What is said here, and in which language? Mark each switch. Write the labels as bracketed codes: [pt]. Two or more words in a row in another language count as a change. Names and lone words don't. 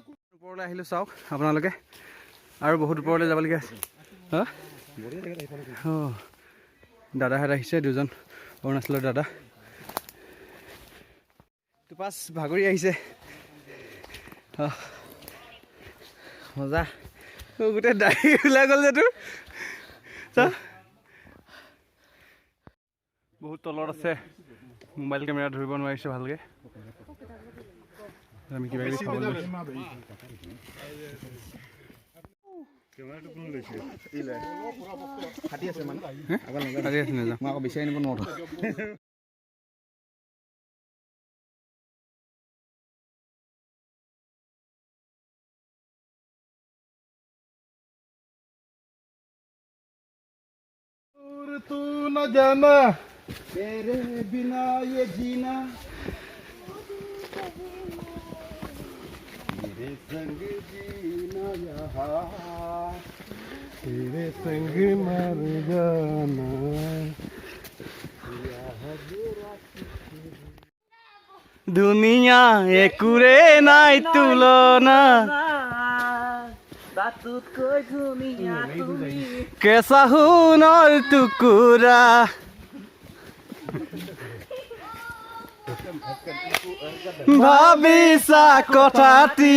[as] ওপৰলৈ আহিলোঁ চাওক আপোনালোকে আৰু বহুত ওপৰলৈ যাবলগীয়া আছে অঁ দাদাহঁত আহিছে দুজন অৰুণাচলৰ দাদা টোপাছ ভাগৰি আহিছে মজা গোটেই দাঢ়ি ওলাই গ'ল যে তোৰ বহুত তলত আছে মোবাইল কেমেৰা ধৰিব নোৱাৰিছোঁ ভালকৈ আমি কিবা কিবি খাব ফাটি আছে মানে নাযাওঁ মই আকৌ বিচাৰি নিব নোৱাৰো [hi] तू न जाना तेरे बिना ये जीना मेरे संग जीना यहाँ तेरे संग मर जाना [as] দুনিয়া একোৰে নাই তুলনা কেঁচা সোণৰ টুকুৰা ভাবিছা কথাটি